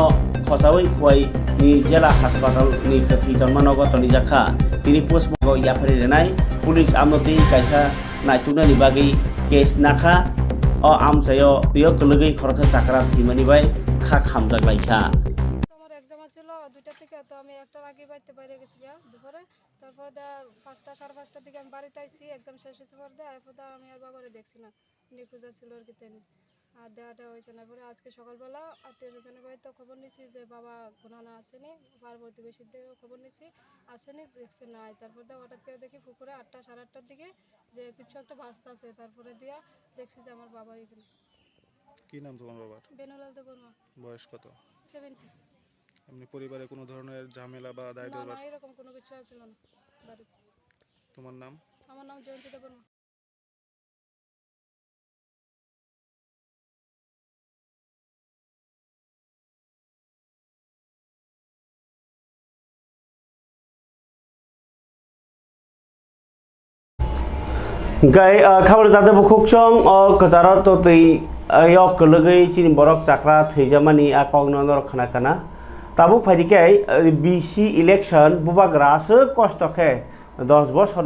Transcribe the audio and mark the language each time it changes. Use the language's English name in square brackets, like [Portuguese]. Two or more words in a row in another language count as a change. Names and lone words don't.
[Kok Borok] खसाबै खुवाई नि जिल्ला हासपाताल नि गोथै धर्मनगरनि जाखा तिनि पोस्टमर्टम याफारि रेनाय पुलिस आमनति कायसा नायथुनानि बागै केस नाखा अ आमसायो तियो गलगै खरथा चाकरा थिमानि बाय खा खामजागलायखा। [Bangla] আমার এক্সাম ছিল 2টা থেকে, তো আমি 1টার আগে বাড়িতে বাইরে গেছি দুপুরে, তারপর 5টা 5:30টার দিকে আমি বাড়িতে আইছি, এক্সাম শেষ হয়েছে পর এরপর আমি আর বাবারে দেখছি না, নিখোঁজ ছিল আর কি তেনি আর দেওয়াটা হয়েছে না। পরে আজকে সকালবেলা আত্মীয় স্বজনের বাড়িতে খবর নিছি যে বাবা ঘনানা আসেনি, পার্বতী বেশির দিকে খবর নিছি আসেনি, দেখছে নাই। তারপর হঠাৎ করে দেখি পুকুরে 8টা 8:30টার দিকে যে কিছু একটা ভাসতে আছে, তারপরে দিয়া দেখছি যে আমার বাবা এখানে। কি নাম তোমার বাবার? বেনুলাল দেবর্মা। বয়স কত? 70। এমনি পরিবারে কোনো ধরনের ঝামেলা বা দায় না দরবার? এরকম কোনো কিছু ছিল না বাড়িতে। তোমার নাম? আমার নাম জয়ন্তী দেবর্মা। [Kok Borok] गाय खबर जाते बुखुकचं गजाराव तो तै अयक गलगै चिनि बरक जाक्रा थैजामानि आकग्नर खनाकाना ताबुक फाइदिकाय बिसि इलेक्शन बुबाग्रासो कष्टखे 10 बछरनि